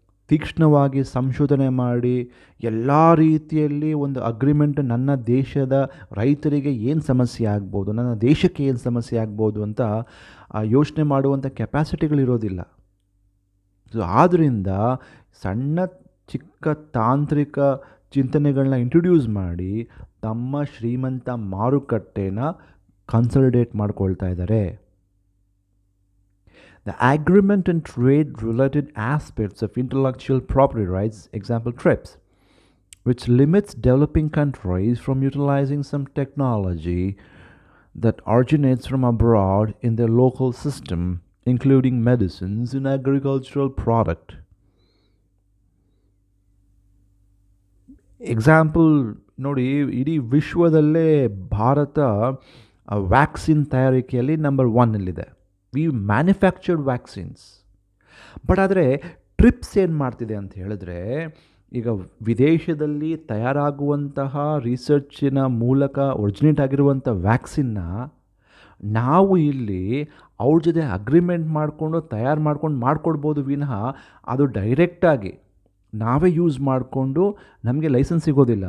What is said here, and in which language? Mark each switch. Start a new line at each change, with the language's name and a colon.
Kannada: ತೀಕ್ಷ್ಣವಾಗಿ ಸಂಶೋಧನೆ ಮಾಡಿ ಎಲ್ಲ ರೀತಿಯಲ್ಲಿ ಒಂದು ಅಗ್ರಿಮೆಂಟ್ ನನ್ನ ದೇಶದ ರೈತರಿಗೆ ಏನು ಸಮಸ್ಯೆ ಆಗ್ಬೋದು, ನನ್ನ ದೇಶಕ್ಕೆ ಏನು ಸಮಸ್ಯೆ ಆಗ್ಬೋದು ಅಂತ ಯೋಚನೆ ಮಾಡುವಂಥ ಕೆಪಾಸಿಟಿಗಳಿರೋದಿಲ್ಲ. ಸೊ ಆದ್ದರಿಂದ ಸಣ್ಣ ಚಿಕ್ಕ ತಾಂತ್ರಿಕ ಚಿಂತನೆಗಳನ್ನ ಇಂಟ್ರೊಡ್ಯೂಸ್ ಮಾಡಿ ತಮ್ಮ ಶ್ರೀಮಂತ ಮಾರುಕಟ್ಟೆನ ಕನ್ಸಾಲಿಡೇಟ್ ಮಾಡ್ಕೊಳ್ತಾ ಇದ್ದಾರೆ.
English: The agreement and trade-related aspects of intellectual property rights, example TRIPS, which limits developing countries from utilizing some technology that originates from abroad in their local system, including medicines and agricultural product.
Kannada: Example ನೋಡಿ, ಇಡೀ ವಿಶ್ವದಲ್ಲೇ Bharat vaccine ತಯಾರಿಕೆಯಲ್ಲಿ number 1ನಲ್ಲಿದೆ.
English: We manufactured vaccines.
Kannada: But ಆದರೆ trips ಏನು ಮಾಡ್ತಿದೆ ಅಂತ ಹೇಳಿದ್ರೆ, ಈಗ ವಿದೇಶದಲ್ಲಿ ತಯಾರಾಗುವಂತಹ ರಿಸರ್ಚಿನ ಮೂಲಕ ಒರಿಜಿನೇಟ್ ಆಗಿರುವಂಥ ವ್ಯಾಕ್ಸಿನ್ನ ನಾವು ಇಲ್ಲಿ ಅವ್ರ ಜೊತೆ ಅಗ್ರಿಮೆಂಟ್ ಮಾಡಿಕೊಂಡು ತಯಾರು ಮಾಡ್ಕೊಡ್ಬೋದು ವಿನಃ ಅದು ಡೈರೆಕ್ಟಾಗಿ ನಾವೇ ಯೂಸ್ ಮಾಡಿಕೊಂಡು ನಮಗೆ ಲೈಸೆನ್ಸ್ ಸಿಗೋದಿಲ್ಲ.